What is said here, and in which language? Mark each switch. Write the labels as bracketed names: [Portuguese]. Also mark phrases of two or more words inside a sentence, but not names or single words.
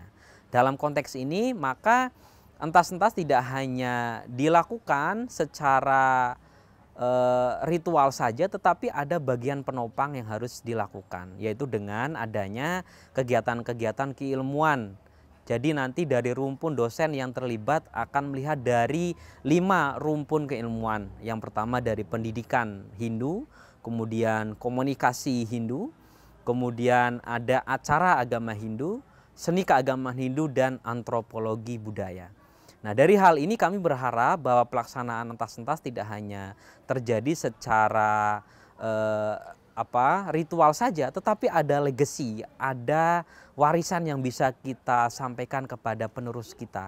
[Indonesian] Dalam konteks ini maka entas-entas tidak hanya dilakukan secara ritual saja, tetapi ada bagian penopang yang harus dilakukan, yaitu dengan adanya kegiatan-kegiatan keilmuan. Jadi nanti dari rumpun dosen yang terlibat akan melihat dari 5 rumpun keilmuan. Yang pertama dari pendidikan Hindu, kemudian komunikasi Hindu, kemudian ada acara agama Hindu, seni keagamaan Hindu, dan antropologi budaya. Nah, dari hal ini kami berharap bahwa pelaksanaan entas-entas tidak hanya terjadi secara ritual saja, tetapi ada legacy, ada warisan yang bisa kita sampaikan kepada penerus kita.